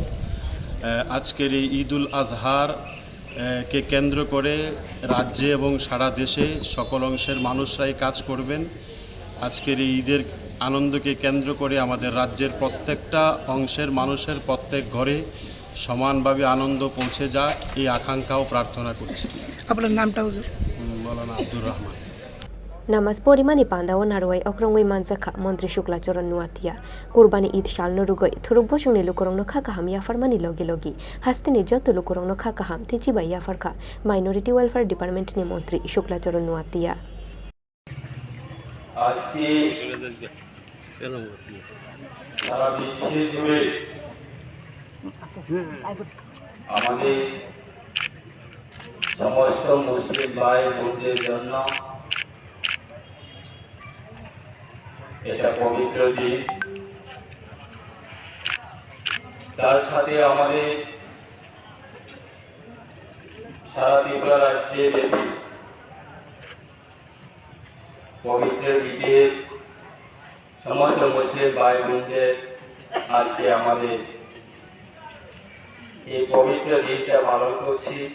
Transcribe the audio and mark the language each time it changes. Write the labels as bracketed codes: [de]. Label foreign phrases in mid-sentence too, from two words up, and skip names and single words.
[bn] আজকের এই ঈদ উল আজহার কে কেন্দ্র করে রাজ্যে এবং সারা দেশে সকল অংশের মানুষরাই কাজ করবেন আজকের এই ঈদের আনন্দকে কেন্দ্র করে আমাদের রাজ্যের প্রত্যেকটা অংশের মানুষের প্রত্যেক ঘরে সমানভাবে আনন্দ পৌঁছে যাক এই আকাঙ্ক্ষাও প্রার্থনা করছি আপনার নামটা হুজুর মাওলানা আব্দুর রহমান [trp] Namas porimani pandawa narwai okrongoi manjakha Mantri Shuklachara Nuatia Kurbani Eid shalno rugoi thuruk bosongni lukurongno khakaham yafarmani logi hastini joto lukurongno khakaham tichibai yafarkha Minority Welfare Department ni Mantri Shuklachara Nuatia [bn] আজকে সারা বিশ্বে জুড়ে আমাদের সমস্ত মুসলিম ভাই বোনদের জন্য এটা পবিত্র দিন তার সাথে আমাদের সারা ত্রিপুরা রাজ্যে ব্যাপী পবিত্র ঈদের সমস্ত মুসলিম ভাই বোনদের আজকে আমাদের এই পবিত্র দিনটা পালন করছি